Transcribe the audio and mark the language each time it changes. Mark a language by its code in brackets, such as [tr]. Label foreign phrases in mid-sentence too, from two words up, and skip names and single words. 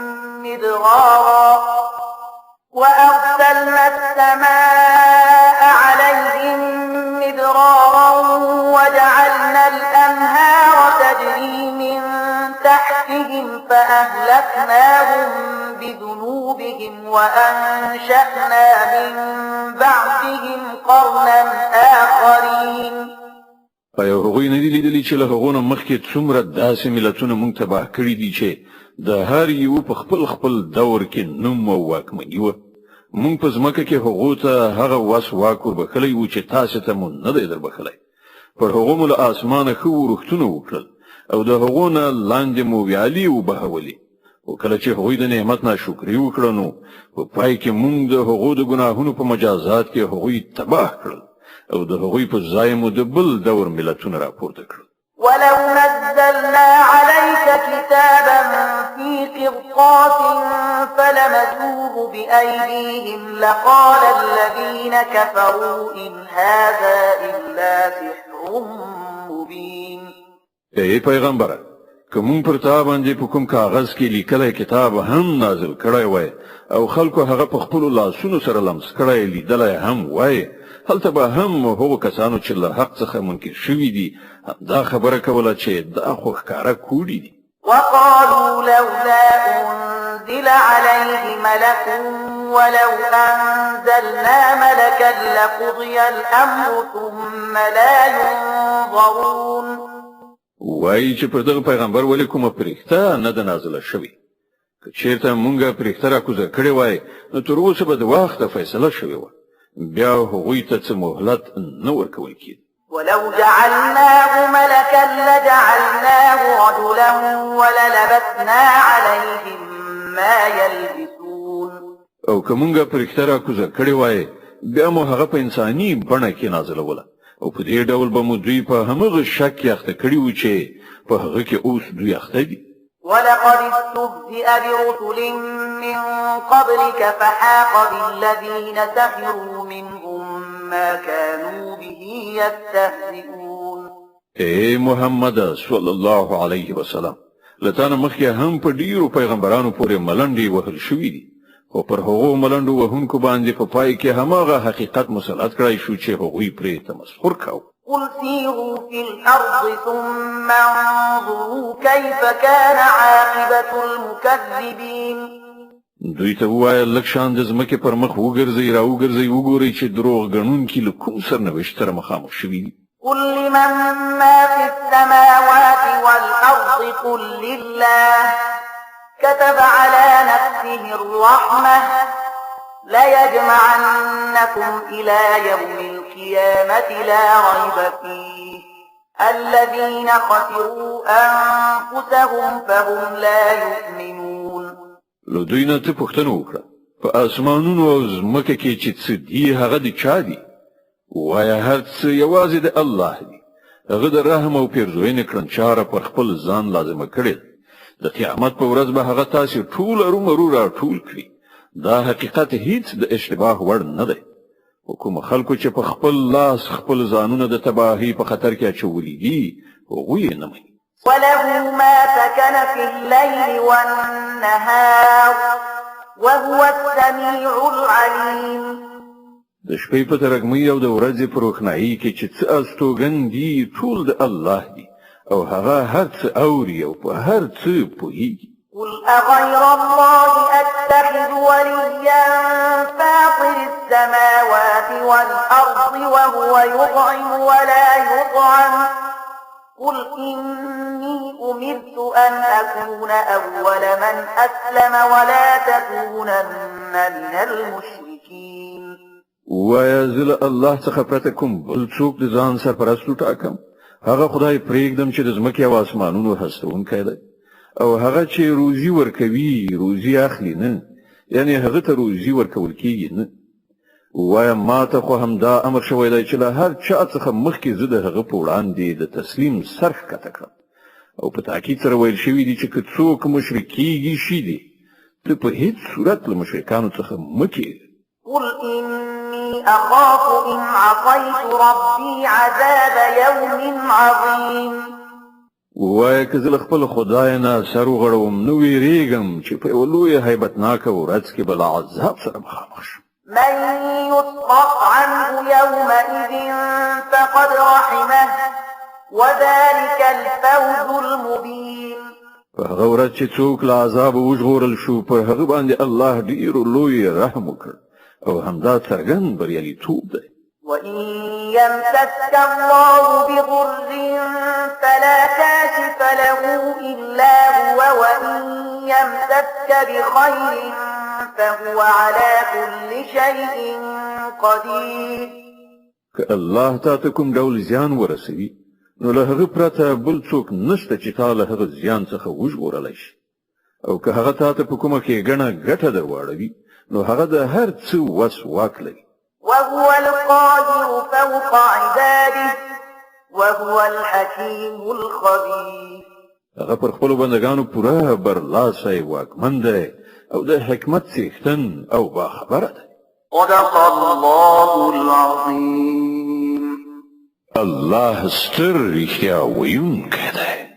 [ar] مدرارا وجعلنا الأنهار تجري من تحتهم فأهلكناهم بذنوبهم وأنشأنا من بعدهم قرنا آخرين [ps] ایا هغوی نه دي لیدلي چې له هغو نه مخکې څومره داسې ملتونه موږ تباه کړي دي چې د هر یو په خپل دور کې نوم او واکمني وه موږ په ځمکه کې هغو ته هغه وس واک وربخلی و چې تاسو ته مو نه دی دربخلی پر هغو مو له اسمانه ښه ورښتونه وکړل او د هغو نه لاندې مو ویالې وبهولې او کله چې هغوی د نعمت ناشکري وکړه نو په پای کې موږ د هغو د ګناهونو په مجازات کې هغوی تباه کړل او د هغوی په ځای مو د بل دور ملتونه راپورته کړل [ar] ولو نزلنا عليك كتابا في قرطاس فلمسوه بأيديهم لقال الذين كفروا إن هذا إلا سحر مبين [ps] ای پیغمبره کوم پر تا باندې په کوم کاغذ کې لیکلای کتاب هم نازل کړی وای او خلکو هغه په خپل لاسونو سره لمس کړی لیدلای هم وای هلته به هم هغو کسانو چې له حق څخه منکر شوي دي دا خبره کوله چې دا خو ښکاره کوډي دي [ar] وقالوا لولا أنزل عليه ملك ولو أنزلنا ملكا لقضي الأمر ثم لا ينظرون [ps] وای چې پر دغه پیغمبر ولې کومه پرښتہ نه ده نازله شوې که چېرته مونږه پرښتہ راکوزه کړې وای نو تر اوسه به د وخته فیصله شوې وه بیا هغوی ته څه مهلت نه ورکول کېده [ar] ولو جعلناه ملكا لجعلناه رجلا وللبسنا عليهم ما يلبسون [ps] او که مونږه پرښتہ راکوزه کړې وای بیا مو هغه په انساني بڼه کې نازلوله او په دې ډول به مو دوی په همغه شک یخته کړي و چې په هغه کې اوس دوی اخته دي. [ar] ولقد استهزئ برسل من قبلك فحاق بالذين سخروا منهم ما كانوا به يستهزئون. [ps] اے محمد [ar] صلی الله علیه وسلم، [ps] لتانه مخکې هم په ډیرو پیغمبرانو پورې ملنډې وهل شوې دي، خو پر هغو ملنډو وهونکو باندې په پای کې هماغه حقیقت مسلط کړی شو چې هغوی پرې تمسخر کاوه. [ar] قل سيروا في الأرض ثم انظروا كيف كان عاقبة المكذبين. [ps] دوی ته ووایه لږ شان د ځمکې پر مخ وګرځئ راوګرځئ وګورئ چې دروغ ګڼونکي له کوم سرنوشت سره مخامخ شوي دي. [ar] قل لمن ما في السماوات والأرض قل لله كتب على نفسه الرحمة ليجمعنكم إلى يوم القيامة لا ريب فيه الذين خسروا أنفسهم فهم لا يؤمنون. [ps] لو دوی نه ته پوښتنه وکړه په اسمانونو او ځمکه کې چې څه دي هغه د چا دي؟ وایه هر څه یوازې د الله دی. هغه د رحم او پیرزوینې کړنچاره پر خپل ځان لازمه کړې. د قیامت په ورځ به هغه تاسې ټول ارومرو راټول کړي. دا حقیقت هیڅ د اشتباه وړ نه دی. کوم خلکو چې په خپل لاس خپل ځانونه د تباهي په خطر کې اچولي دي هغوی یې نه مني. [ar] وله ما سكن في الليل والنهار وهو السميع العليم. [ps] د شپې په ترګمۍ او د ورځې په روښنایي کې چې څه استوګن دي ټول د الله دي او هغه هر څه اوري او په هر څه پوهیږي. [ar] قل أغير الله أتخذ وليا فاطر السماوات والأرض وهو يطعم ولا يطعم قل إني أمرت أن أكون أول من أسلم ولا تكونن من المشركين. [ps] ويزل الله څخه پرته کوم بل څوک د ځان سرپرست ټاکم. هغه خدای پرېږدم چې د ځمکې او اسمانونو هستونکی دی او هغه چې روزي ورکوي روزي اخلي نه، یعنی هغه ته روزي ورکول کیږي نه. وایم ما ته خو همدا امر شوی دی چې له هر چا څخه مخکې زه د هغه په وړاندې د تسلیم سر ښکته کړم او په تاکید سره ویل شوي دي چې که څوک مشرک کیږي شي دي ته په هیڅ صورت له مشرکانو څخه مه کېږه. [ar] قل إني أخاف إن عصيت ربي عذاب يوم عظيم. [ps] وایه که زه له خپل خدای نه سر وغړوم نو ویرېږم چې په یوه لویه هیبتناکه ورځ کې به له عذاب سره مخامخ شم. [ar] من يصرف عنه يومئذ فقد رحمه وذلك الفوز المبين. [ps] په هغه ورځ چې څوک له عذاب وژغورل شو پر هغه باندې الله ډېر لوی رحم وکړ او همدا څرګند بریالیتوب دی. [ar] وإن يمسسك الله بضر فلا كاشف له إلا هو وإن يمسسك بخير فهو على كل شيء قدير. [ps] که الله تا ته کوم ډول زیان ورسوي نو له هغه پرته بل څوک نشته چې تا له هغه زیان څخه وژغورلی شي او که هغه تا ته په کومه ښېګڼه ګټه در واړوي نو هغه د هر څه وس واک لري. [ar] وهو القادر فوق عباده وهو الحكيم الخبير. [ps] هغه پر خپلو بندګانو پوره برلاسی واکمن دی او د حکمت څښتن او باخبره دی. [ar] صدق الله العظيم. [ps] الله ستر رښتیا ویونکی دی.